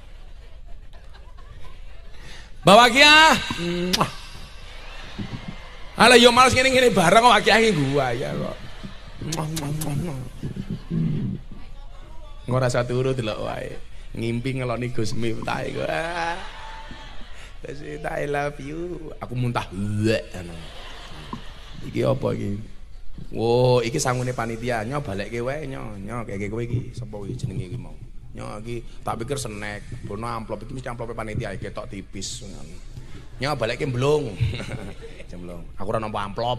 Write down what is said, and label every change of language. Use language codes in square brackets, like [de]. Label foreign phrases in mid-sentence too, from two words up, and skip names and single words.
[jv] Mbak Waqiah. Ala yo males ngene-ngene bareng kok Waqiah iki gua ya kok. Ora satu urut delok wae. Ngimpi ngeloni Gus Mif ta iku. [en] I love you. [jv] Aku muntah. Iki apa iki? Wo, iki sangune panitia, nyo balekke wae nyo kaya kowe iki sapa iki jenenge iki mau. Nyo iki tak pikir snack, bono amplop iki mesti amplope panitia iki ketok tipis. Nyo balekke mblung. Jemblung. Aku ora nampa amplop.